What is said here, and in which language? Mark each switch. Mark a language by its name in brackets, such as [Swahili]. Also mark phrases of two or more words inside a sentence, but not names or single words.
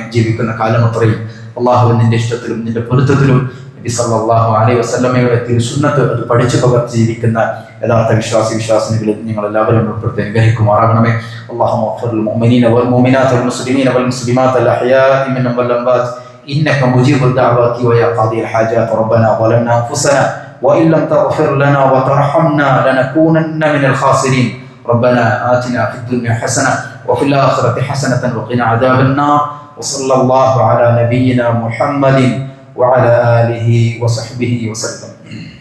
[Malayalam] ജീവിക്കുന്ന കാലമത്രയും അള്ളാഹുവിൻ നിന്റെ ഇഷ്ടത്തിലും നിന്റെ പൊരുത്തത്തിലും നബി [Arabic] صلى الله عليه وسلم [Malayalam] തിരുസുന്നത്ത് അത് പഠിച്ചു പകർത്തി ജീവിക്കുന്ന യഥാർത്ഥ വിശ്വാസികളിൽ നിങ്ങൾ എല്ലാവരും ഉൾപ്പെടുത്തി അനുഗ്രഹിക്കുമാറാകണമേ. [Arabic] اللهم اغفر للمؤمنين والمؤمنات والمسلمين والمسلمات الأحياء منهم والأموات إنك مجيب الدعوات ويا قاضي الحاجات. ربنا ظلمنا أنفسنا وإن لم تغفر لنا وترحمنا لنكونن من الخاسرين. ربنا آتنا في الدنيا حسنة وفي الآخرة حسنة وقنا عذاب النار. وصلى الله على نبينا محمد وعلى آله وصحبه وسلم.